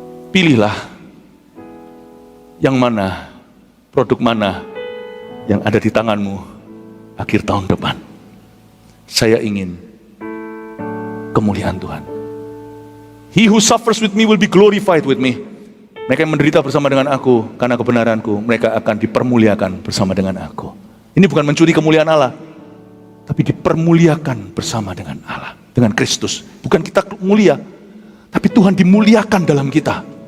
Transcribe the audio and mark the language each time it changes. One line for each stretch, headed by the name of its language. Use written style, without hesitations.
Indonesian: Pilihlah yang mana, produk mana yang ada di tanganmu akhir tahun depan. Saya ingin kemuliaan Tuhan.
English: He who suffers with me will be glorified with me.
Indonesian: Mereka yang menderita bersama dengan aku karena kebenaranku, mereka akan dipermuliakan bersama dengan aku. Ini bukan mencuri kemuliaan Allah, tapi dipermuliakan bersama dengan Allah, dengan Kristus. Bukan kita mulia, tapi Tuhan dimuliakan dalam kita.